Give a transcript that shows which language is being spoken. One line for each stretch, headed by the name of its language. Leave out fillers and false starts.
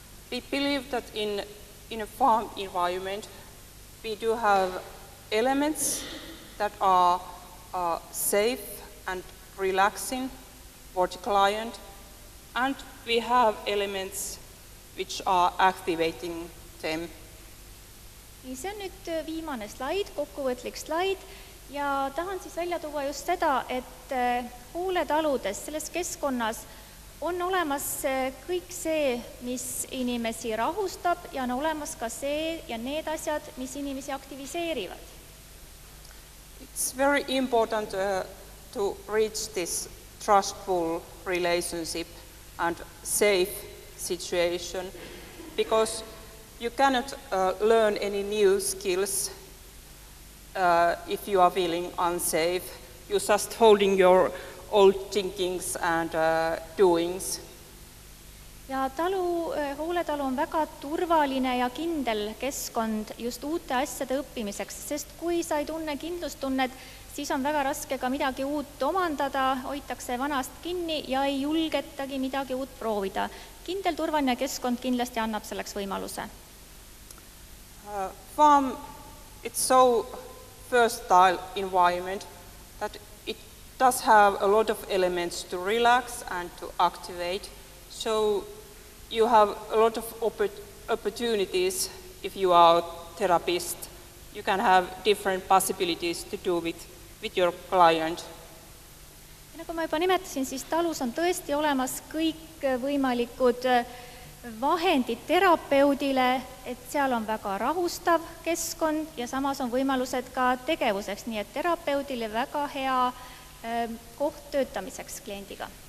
English: We believe that in a farm environment we do have elements that are safe and relaxing for the client, and we have elements which are activating them.
Estonian: See on nüüd viimane slaid, kokkuvõtlik slaid, ja tahan siis välja tuua just seda, et hooletaludes, selles keskkonnas on olemas kõik see, mis inimesi rahustab, ja on olemas ka see ja need asjad, mis inimesi aktiviseerivad.
English: It's very important to reach this trustful relationship and safe situation, because you cannot learn any new skills if you are feeling unsafe. You're just holding your old thinkings and doings.
Estonian: Ja hooletalu on väga turvaline ja kindel keskkond just uute asjade õppimiseks, sest kui sa ei tunne kindlustunnet, siis on väga raske ka midagi uut omandada, hoitakse vanast kinni ja ei julgetagi midagi uut proovida. Kindel turvaline keskkond kindlasti annab selleks võimaluse.
English: Farm, it's so versatile environment that it does have a lot of elements to relax and to activate. So you have a lot of opportunities if you are a therapist. You can have different possibilities to do with your client.
Estonian: Ja nagu ma juba nimetasin, siis talus on tõesti olemas kõik võimalikud vahendid terapeudile, et seal on väga rahustav keskkond ja samas on võimalused ka tegevuseks, nii et terapeudile väga hea koht töötamiseks kliendiga.